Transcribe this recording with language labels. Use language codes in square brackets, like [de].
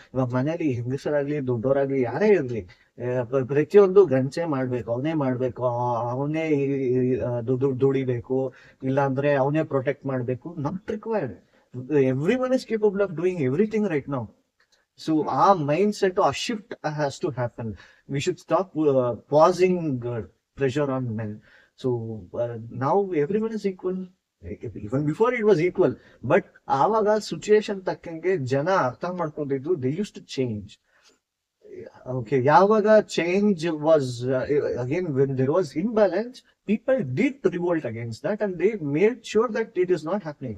[kn] ಇವಾಗ ಮನೇಲಿ ಹೆಂಗಸರಾಗ್ಲಿ ದೊಡ್ಡವರಾಗ್ಲಿ ಯಾರೇ ಇರ್ಲಿ, ಪ್ರತಿಯೊಂದು ಗಂಡಸೇ ಮಾಡ್ಬೇಕು, ಅವನೇ ಮಾಡ್ಬೇಕು, ಅವನೇ ದುಡಿಬೇಕು, ಇಲ್ಲಾಂದ್ರೆ ಅವನೇ ಪ್ರೊಟೆಕ್ಟ್ ಮಾಡ್ಬೇಕು. [en] Not required. Everyone is capable of doing everything right now. So our mindset, our shift has to happen. We should stop pausing pressure on men. So now everyone is equal. Even before it was equal, but [kn] ಆವಾಗ situation ತಕ್ಕಂಗೆ ಜನ ಅರ್ಥ ಮಾಡ್ಕೊಂಡಿದ್ದು [en] They use to change. Okay, ಯಾವಾಗ change was again when there was imbalance, people did revolt against that and they made sure that it is not happening.